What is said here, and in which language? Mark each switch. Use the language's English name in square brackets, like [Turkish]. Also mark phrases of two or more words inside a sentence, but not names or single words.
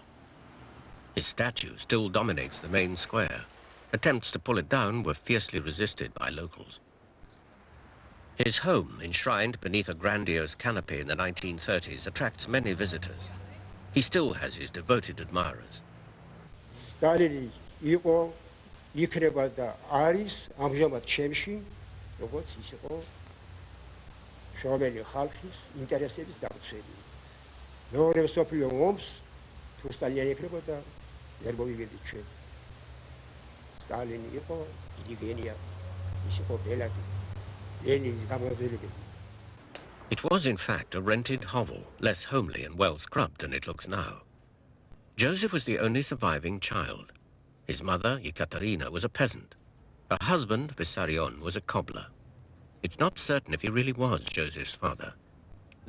[English] His statue still dominates the main square. Attempts to pull it down were fiercely resisted by locals. His home, enshrined beneath a grandiose canopy in the 1930s, attracts many visitors. He still has his devoted admirers. [Georgian] Stalin იყო იქნება და არის ამჟამად ჩემში, როგორც ის იყო შრომელი ხალხის ინტერესების დამცველი. მეორე მსოფლიო ომს თუ სტალინი იქნებოდა, ვერ მოვიგებდით ჩვენ. სტალინი იყო დიდი გენია, ის იყო ბელადი, ლენინის გამგრძელებელი. [English] It was, in fact, a rented hovel, less homely and well-scrubbed than it looks now. Joseph was the only surviving child. His mother, Ekaterina, was a peasant. Her husband, Vissarion, was a cobbler. It's not certain if he really was Joseph's father.